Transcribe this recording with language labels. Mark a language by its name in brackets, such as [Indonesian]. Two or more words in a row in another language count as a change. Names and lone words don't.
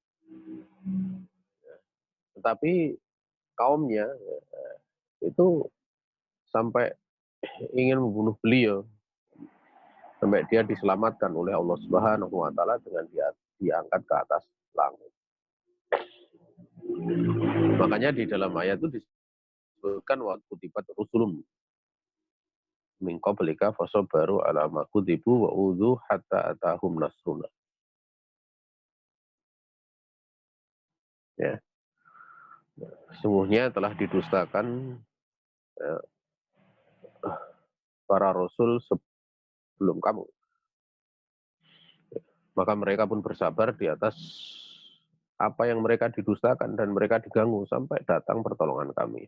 [Indonesian] Tetapi kaumnya itu sampai ingin membunuh beliau. Sampai dia diselamatkan oleh Allah [Arabic] سبحانه وتعالى [Indonesian] dengan dia diangkat ke atas langit. Makanya di dalam ayat itu disebutkan [Arabic] ولقد كذبت رسل من قبلك فصبروا على ما كذبوا وأوذوا حتى أتاهم نصرنا. [Indonesian] Ya. Sungguhnya telah didustakan ya, para rasul sebelum kamu. Maka mereka pun bersabar di atas apa yang mereka didustakan dan mereka diganggu sampai datang pertolongan kami.